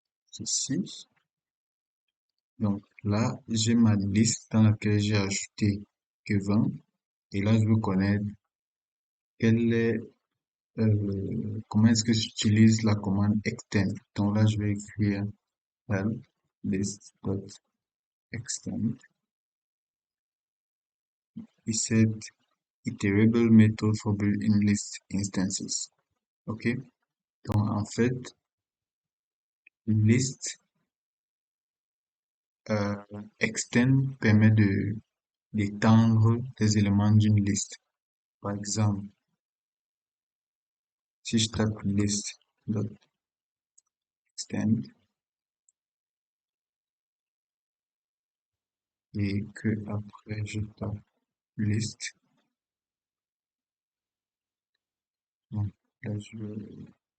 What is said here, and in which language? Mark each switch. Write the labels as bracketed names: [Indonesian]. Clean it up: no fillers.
[French] Ceci. Donc là, j'ai ma liste dans laquelle j'ai ajouté Kevin. Et là, je veux connaître quelle est, comment est-ce que j'utilise la commande extend. Donc là, je vais écrire help list.extend. [English] It said iterable method for built-in list instances. [French] OK? Donc en fait, list euh, extend permet d'étendre des éléments d'une liste. Par exemple, si je tape list.extend et que après je tape list, donc là je vais